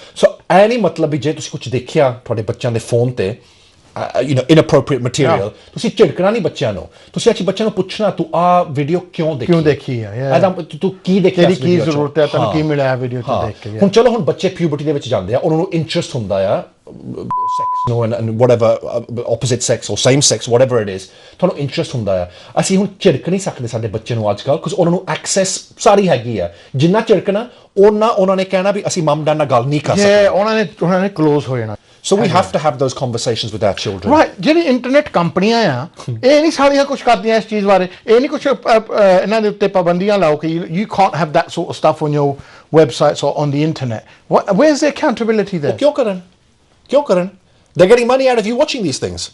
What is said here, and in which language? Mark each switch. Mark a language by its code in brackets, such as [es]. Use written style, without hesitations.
[pa] ਸੋ ਇਹ ਨਹੀਂ ਮਤਲਬ ਵੀ ਜੇ ਤੁਸੀਂ ਕੁਝ ਦੇਖਿਆ ਤੁਹਾਡੇ ਬੱਚਿਆਂ ਦੇ ਫੋਨ ਤੇ [en] inappropriate material, [pa] ਤੁਸੀਂ ਝਿੜਕਣਾ ਨਹੀਂ ਬੱਚਿਆਂ ਨੂੰ, ਤੁਸੀਂ ਅੱਛੀ ਬੱਚਿਆਂ ਨੂੰ ਪੁੱਛਣਾ ਤੂੰ ਆ ਵੀਡੀਓ ਕਿਉਂ ਦੇਖੀ ਆ, ਤੂੰ ਕੀ ਦੇਖਿਆ, ਤੇਰੀ ਕੀ ਜ਼ਰੂਰਤ ਹੈ, ਤੈਨੂੰ ਕੀ ਮਿਲਿਆ ਵੀਡੀਓ 'ਚ ਦੇਖ ਕੇ. ਹੁਣ ਚਲੋ, ਹੁਣ ਬੱਚੇ ਪਿਊਬਰਟੀ ਦੇ ਵਿੱਚ ਜਾਂਦੇ ਆ, ਉਹਨਾਂ ਨੂੰ ਇੰਟਰਸਟ ਹੁੰਦਾ ਆ [en] sex, and whatever, opposite sex or same sex, whatever it is, [pa] ਤੁਹਾਨੂੰ ਇੰਟਰਸਟ ਹੁੰਦਾ ਆ. ਅਸੀਂ ਹੁਣ ਝਿੜਕ ਨਹੀਂ ਸਕਦੇ ਸਾਡੇ ਬੱਚੇ ਨੂੰ ਅੱਜ ਕੱਲ੍ਹ, ਕਿਉਂਕਿ ਉਹਨਾਂ ਨੂੰ ਐਕਸੈਸ ਸਾਰੀ ਹੈਗੀ ਆ. ਜਿੰਨਾ ਝਿੜਕਣਾ ਉਹਨਾਂ ਨੇ ਕਹਿਣਾ ਵੀ ਅਸੀਂ ਮਮ ਡੈਡ ਨਾਲ ਗੱਲ ਨਹੀਂ ਕਰ ਸਕਦੇ, ਉਹਨਾਂ ਨੇ ਕਲੋਜ਼ ਹੋ ਜਾਣਾ. [en] So we have to have those conversations with our children. Right. [pa] ਜਿਹੜੀ ਇੰਟਰਨੈਟ ਕੰਪਨੀਆਂ ਆ, ਇਹ ਨਹੀਂ ਸਾਰੀਆਂ ਕੁਝ ਕਰਦੀਆਂ ਇਸ ਚੀਜ਼ ਬਾਰੇ. ਇਹ ਨਹੀਂ ਕੁਝ ਇਹਨਾਂ ਦੇ ਉੱਤੇ ਪਾਬੰਦੀਆਂ ਲਾਓ ਕਿ [en] you can't have that sort of stuff on your websites or on the internet. Where's the accountability there? [pa] ਕਿਉਂ ਕਰਨ? [en] They're getting money out of you watching these things.